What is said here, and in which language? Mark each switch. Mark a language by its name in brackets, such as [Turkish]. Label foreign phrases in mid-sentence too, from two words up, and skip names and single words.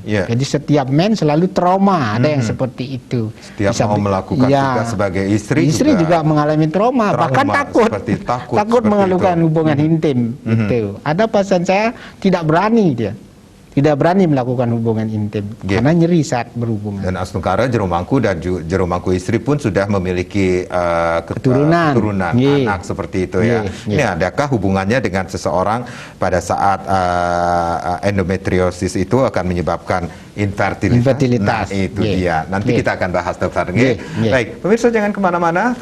[Indonesian] Jadi setiap men selalu trauma, ada yang seperti itu. Setiap mau melakukan tugas sebagai istri juga mengalami trauma, bahkan takut melakukan hubungan intim. Itu. Ada pasien saya tidak berani melakukan hubungan intim karena nyeri saat berhubungan. Dan Astungkara jero mangku dan jero mangku istri pun sudah memiliki keturunan anak seperti itu ya. Ini adakah hubungannya dengan seseorang pada saat endometriosis itu akan menyebabkan infertilitas? Nah, itu dia. Nanti kita akan bahas, Dokter. Baik, pemirsa jangan kemana-mana.